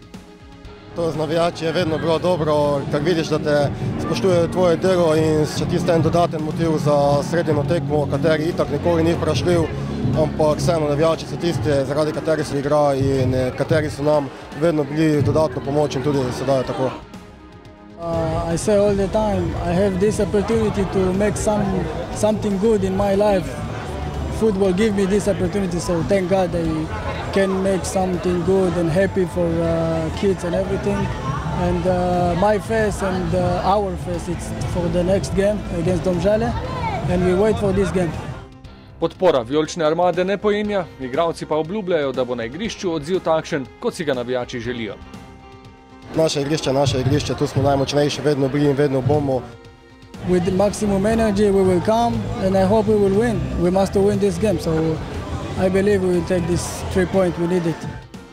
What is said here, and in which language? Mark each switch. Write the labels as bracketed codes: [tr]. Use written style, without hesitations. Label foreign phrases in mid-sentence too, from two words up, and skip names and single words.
[sl] To z navijači je vedno bilo dobro, ker vidiš, da te spoštujejo tvoje delo in še tisti en dodaten motiv za sredino tekmo, kateri itak nikoli ni vprašljiv, ampak vseeno navijači so tisti, zaradi kateri se igra in kateri so nam vedno bili dodatno pomoč in tudi sedaj tako. [en] I say all the time, I have this opportunity to make something good in my life. Football give me this opportunity, so thank God I can make something good and happy for kids and everything. And my face and our face, it's for the next game against Domžale, and we wait for this game. [sl] Podpora vijolične armade ne pojenja, igralci pa obljubljajo, da bo na igrišču odziv takšen, kot si ga navijači želijo. Naše igrišče, tu smo najmočnejši, vedno bili in vedno bomo. [en] With maximum energy we will come and I hope we will win. We must win this game, so I believe we will take this 3 points, we need it.